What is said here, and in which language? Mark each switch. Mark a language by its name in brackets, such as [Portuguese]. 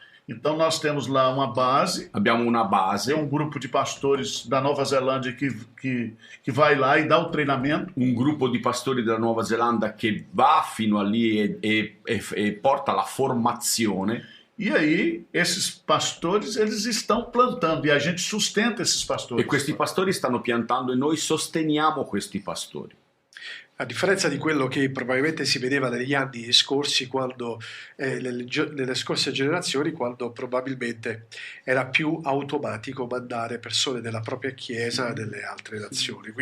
[Portuguese] Então nós temos lá uma base, [Italian] Abbiamo una base, [Portuguese] tem um grupo de pastores da Nova Zelândia que vai lá e dá o treinamento. [Italian] un gruppo di pastori della Nuova Zelanda che va fino a lì e porta la formazione. [Portuguese] E aí, esses pastores, eles estão plantando e a gente sustenta esses pastores. [Italian] E questi pastori stanno piantando e noi sosteniamo questi pastori. A differenza di quello che probabilmente si vedeva negli anni scorsi, quando, nelle scorse generazioni, quando probabilmente era più automatico mandare persone della propria chiesa nelle altre nazioni.